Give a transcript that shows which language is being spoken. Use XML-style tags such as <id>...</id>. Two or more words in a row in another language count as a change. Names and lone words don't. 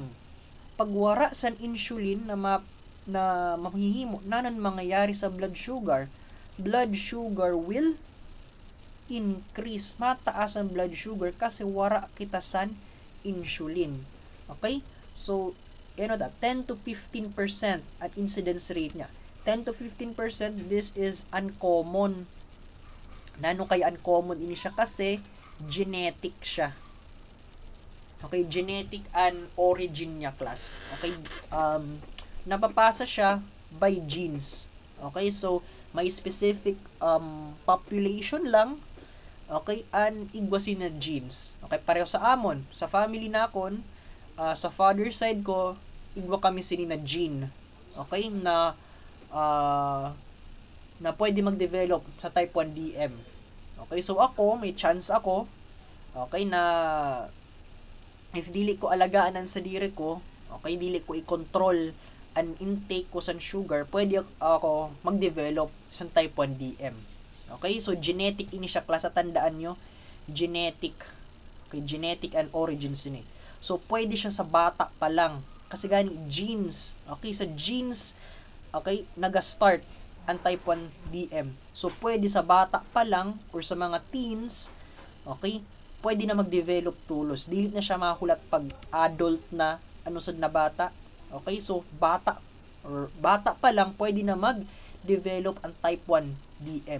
<msb>Pag wara san insulin na mahihimo, nanon mangyayari sa</msb> <en>blood sugar will increase.</en> <msb>Mataas ang</msb> <en>blood sugar</en> <msb>kasi wara kita san insulin. Okay? So, 10 to 15% at</msb> <en>incidence rate</en> <msb>niya.</msb> <en>10 to 15%, this is uncommon.</en> <msb>Nano kay uncommon ini siya kasi genetic siya. Okay,</msb> <en>genetic and origin</en> <msb>niya class. Okay, napapasa siya by genes. Okay, so may</msb> <en>specific population</en> <msb>lang. Okay, and igwasin na genes. Okay, pareho sa amon. Sa family nakon, sa father side ko, igwa kami sini na gene. Okay, na pwede mag-develop sa</msb> <en>type 1 DM.</en> <msb>Okay, so ako, may chance ako, okay, na if dili ko alagaan ang sadiri ko, okay, dili ko i-control ang intake ko sa sugar, pwede ako mag-develop sa</msb> <en>type 1 DM.</en> <msb>Okay, so genetic ini siya klase, tandaan nyo, genetic. Okay,</msb> <en>genetic and origins</en> <msb>ini. So, pwede siya sa bata pa lang. Kasi gani genes, okay, sa genes, okay, naga-start ang</msb> <en>type 1 DM.</en> <msb>So, pwede sa bata pa lang or sa mga teens, okay, pwede na mag-develop tulos. Dili na siya makulat pag adult na, sad na bata. Okay, so, bata pa lang, pwede na mag-develop ang</msb> <en>type 1 DM.</en>